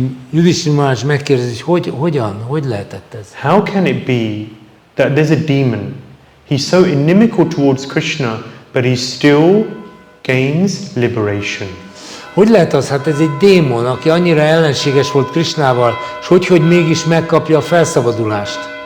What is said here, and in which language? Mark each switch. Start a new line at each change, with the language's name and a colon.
Hungarian: Yudhishthira Maharaj megkérdezi, hogy hogy lehetett ez?
English: How can it be that there's a demon? He's so inimical towards Krishna, but he still gains liberation.
Hungarian: Hogy lehet az? Hát ez egy démon, aki annyira ellenséges volt Krishnával, és hogy mégis megkapja a felszabadulást.